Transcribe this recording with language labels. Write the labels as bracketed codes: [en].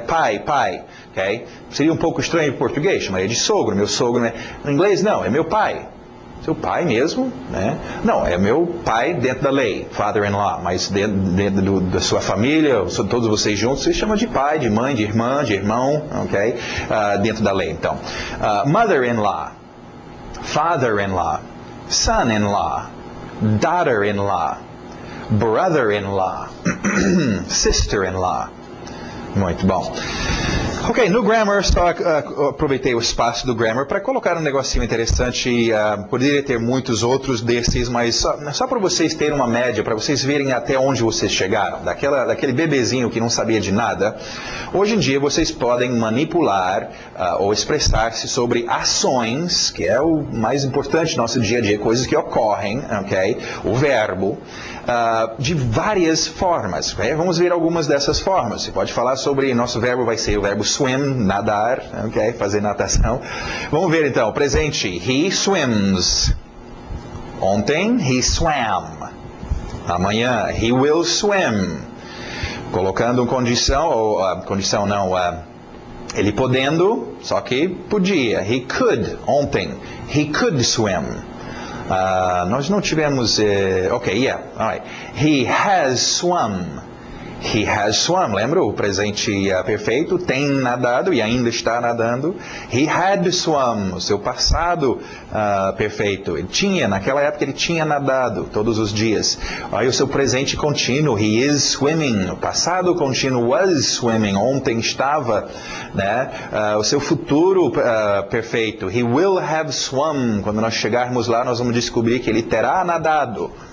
[pt] Pai, ok? Seria um pouco estranho em português, chamaria de sogro, meu sogro, né? No inglês não, é meu pai. Seu pai mesmo, né? Não, é meu pai dentro da lei, father-in-law, mas dentro da sua família, todos vocês juntos, você chama de pai, de mãe, de irmã, de irmão, ok? Dentro da lei, então. [en] Mother-in-law, father-in-law, son-in-law, daughter-in-law, brother-in-law, sister-in-law. [pt] Muito bom. Ok, no Grammar, só aproveitei o espaço do Grammar para colocar um negocinho interessante. Poderia ter muitos outros desses, mas só para vocês terem uma média, para vocês verem até onde vocês chegaram. Daquele bebezinho que não sabia de nada. Hoje em dia vocês podem manipular ou expressar-se sobre ações, que é o mais importante no nosso dia a dia, coisas que ocorrem, ok? O verbo. De várias formas. Okay? Vamos ver algumas dessas formas. Você pode falar sobre, nosso verbo vai ser o verbo swim, nadar, okay? Fazer natação. Vamos ver então, presente, [en] he swims. [pt] Ontem, [en] he swam. [pt] Amanhã, [en] he will swim. [pt] Colocando condição, condição não, ele podendo, só que podia. [en] He could, [pt] ontem, [en] he could swim. [pt] Nós não tivemos, [en] alright. He has swum. He has swum, [pt] lembra o presente perfeito? Tem nadado e ainda está nadando. [en] He had swum, [pt] o seu passado perfeito. Ele tinha, naquela época ele tinha nadado todos os dias. Aí o seu presente contínuo, [en] he is swimming. [pt] O passado contínuo [en] was swimming, [pt] ontem estava, né? O seu futuro perfeito, [en] he will have swum. [pt] Quando nós chegarmos lá, nós vamos descobrir que ele terá nadado.